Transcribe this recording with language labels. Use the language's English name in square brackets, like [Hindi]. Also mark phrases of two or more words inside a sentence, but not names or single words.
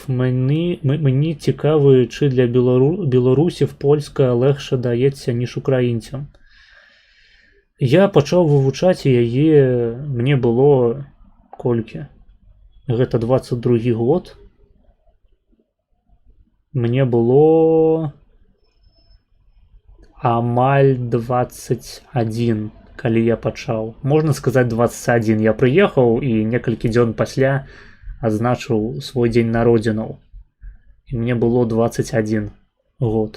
[Ukrainian] Мені цікаво, чи для білорусів польська легше дається, ніж українцям. Я почав вивчати її, мені було колькі? [Belarusian] Гэта 22-й год. [Ukrainian] Мені було амаль 21. [Belarusian] Калі я пачаў. Можна сказаць 21. Я прыехаў і некалькі дзён пасля адзначыў свой дзень народзінаў. І мне было 21 год.